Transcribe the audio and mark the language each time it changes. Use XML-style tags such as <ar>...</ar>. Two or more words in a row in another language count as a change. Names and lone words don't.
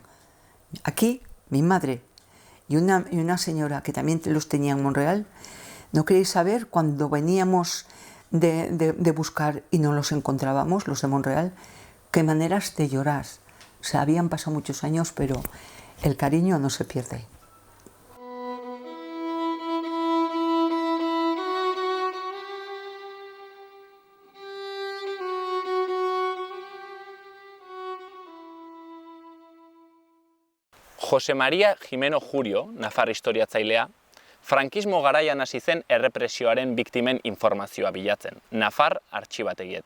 <es>Aquí, mi madre y una señora que también los tenía en Monreal, no queréis saber cuando veníamos de buscar y no los encontrábamos, los de Monreal, qué maneras de llorar. O sea, habían pasado muchos años, pero el cariño no se pierde.</es> <eu>Jose Maria Jimeno Jurio, nafar historiatzailea, frankismo garaian hasi zen errepresioaren biktimen informazioa bilatzen, nafar artxibategietan.</eu>